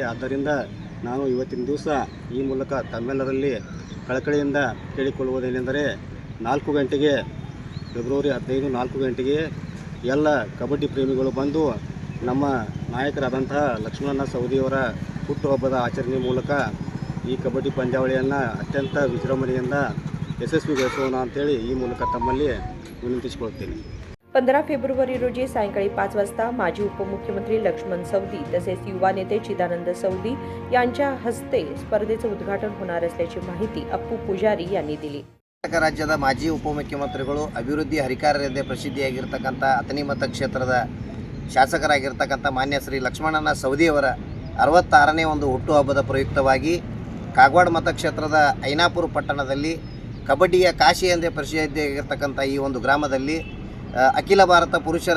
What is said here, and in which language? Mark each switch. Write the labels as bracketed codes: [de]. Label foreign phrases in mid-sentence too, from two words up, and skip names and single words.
[kn] ಆದ್ದರಿಂದ ನಾನು ಇವತ್ತಿನ ದಿವಸ ಈ ಮೂಲಕ ತಮ್ಮೆಲ್ಲರಲ್ಲಿ ಕಳಕಳಿಯಿಂದ ಕೇಳಿಕೊಳ್ಳುವುದೇನೆಂದರೆ 4 ಗಂಟೆಗೆ ಫೆಬ್ರವರಿ 15 4 ಗಂಟೆಗೆ ಎಲ್ಲ ಕಬಡ್ಡಿ ಪ್ರೇಮಿಗಳು ಬಂದು ನಮ್ಮ ನಾಯಕರಾದಂತಹ ಲಕ್ಷ್ಮಣಣ್ಣ ಸವದಿಯವರ ಹುಟ್ಟುಹಬ್ಬದ ಆಚರಣೆ ಮೂಲಕ ಈ ಕಬಡ್ಡಿ ಪಂದ್ಯಾವಳಿಯನ್ನು ಅತ್ಯಂತ ವಿಜೃಂಭಣೆಯಿಂದ ಯಶಸ್ವಿಗೊಳಿಸೋಣ ಅಂತೇಳಿ ಈ ಮೂಲಕ ತಮ್ಮಲ್ಲಿ ವಿನಂತಿಸಿಕೊಳ್ಳುತ್ತೇನೆ। [mr] 15 फेब्रुवारी रोजी सायंकाळी 5 वाजता माजी उपमुख्यमंत्री लक्ष्मण सवदी तसेच युवा नेते चिदानंद सवदी यांच्या हस्ते स्पर्धेचे उद्घाटन होणार असल्याची माहिती अप्पू पुजारी यांनी दिली। [kn] ಕರ್ನಾಟಕ ರಾಜ್ಯದ ಮಾಜಿ ಉಪಮುಖ್ಯಮಂತ್ರಿಗಳು ಅಭಿವೃದ್ಧಿ ಹರಿಕಾರರೆಂದೇ ಪ್ರಸಿದ್ಧಿಯಾಗಿರ್ತಕ್ಕಂಥ ಅಥಣಿ ಮತಕ್ಷೇತ್ರದ ಶಾಸಕರಾಗಿರ್ತಕ್ಕಂಥ ಮಾನ್ಯ ಶ್ರೀ ಲಕ್ಷ್ಮಣಣ್ಣ ಸವದಿಯವರ 66ನೇ ಒಂದು ಹುಟ್ಟುಹಬ್ಬದ ಪ್ರಯುಕ್ತವಾಗಿ ಕಾಗವಾಡ ಮತಕ್ಷೇತ್ರದ ಐನಾಪುರ ಪಟ್ಟಣದಲ್ಲಿ ಕಬಡ್ಡಿಯ ಕಾಶಿ ಎಂದೇ ಪ್ರಸಿದ್ಧಿಯಾಗಿರ್ತಕ್ಕಂಥ ಈ ಒಂದು ಗ್ರಾಮದಲ್ಲಿ ಅಖಿಲ ಭಾರತ ಪುರುಷರ